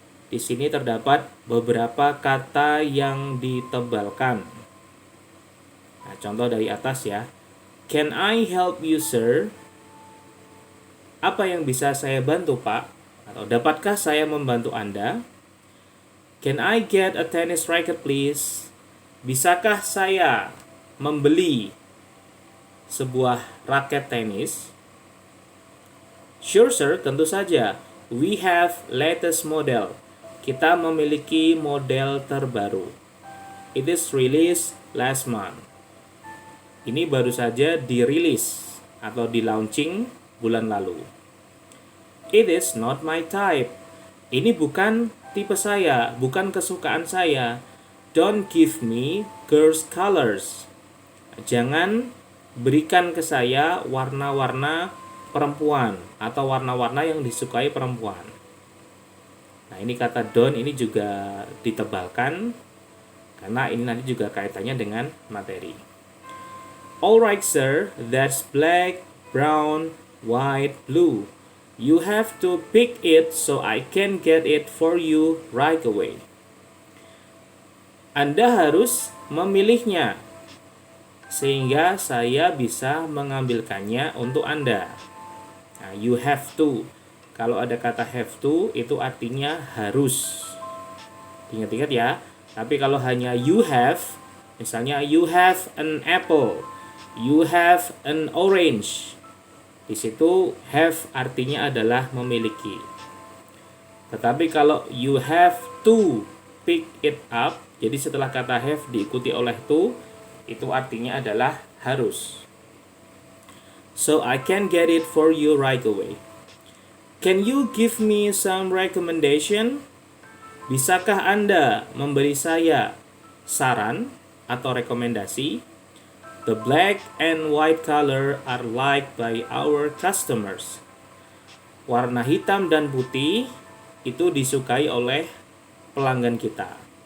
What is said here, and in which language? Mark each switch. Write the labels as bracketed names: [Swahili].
[Indonesian] Di sini terdapat beberapa kata yang ditebalkan. Nah, contoh dari atas ya. [English] Can I help you, sir? [Indonesian] Apa yang bisa saya bantu, Pak? Atau dapatkah saya membantu Anda? [English] Can I get a tennis racket, please? [Indonesian] Bisakah saya membeli sebuah raket tenis? [English] Sure, sir, [Indonesian] tentu saja. [English] We have latest model. [Indonesian] Kita memiliki model terbaru. [English] It is released last month. [Indonesian] Ini baru saja dirilis atau di launching bulan lalu. [English] It is not my type. [Indonesian] Ini bukan tipe saya, bukan kesukaan saya. [English] Don't give me girls' colors. [Indonesian] Jangan berikan ke saya warna-warna perempuan atau warna-warna yang disukai perempuan. Nah, ini kata don't ini juga ditebalkan karena ini nanti juga kaitannya dengan materi. [English] Alright, sir, that's black, brown, white, blue. You have to pick it so I can get it for you right away. [Indonesian] Anda harus memilihnya sehingga saya bisa mengambilkannya untuk Anda. Nah, [English] you have to. [Indonesian] Kalau ada kata have to itu artinya harus. Ingat-ingat ya. Tapi kalau hanya [English] you have, [Indonesian] misalnya [English] you have an apple, you have an orange. [Indonesian] Di situ have artinya adalah memiliki. Tetapi kalau [English] you have to pick it up, [Indonesian] jadi setelah kata have diikuti oleh to, itu artinya adalah harus. [English] So I can get it for you right away. Can you give me some recommendation? [Indonesian] Bisakah Anda memberi saya saran atau rekomendasi? [English] The black and white color are liked by our customers. [Indonesian] Warna hitam dan putih itu disukai oleh pelanggan kita.